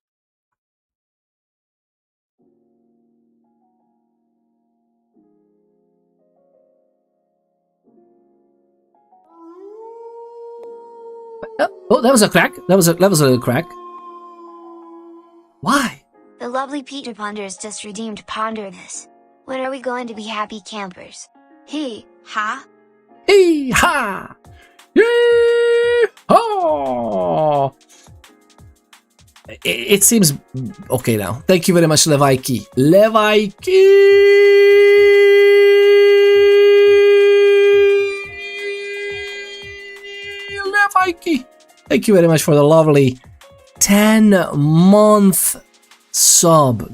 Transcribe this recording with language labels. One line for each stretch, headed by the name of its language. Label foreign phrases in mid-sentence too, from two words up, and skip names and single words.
English: Oh, that was a crack. That was a little crack. Why? The lovely Peter ponders just redeemed ponder this. When are we going to be happy campers? He, ha? Hee ha! Yee haw! It seems okay now. Thank you very much, Levaiki. Levaiki! Levaiki! Thank you very much for the lovely 10-month sub.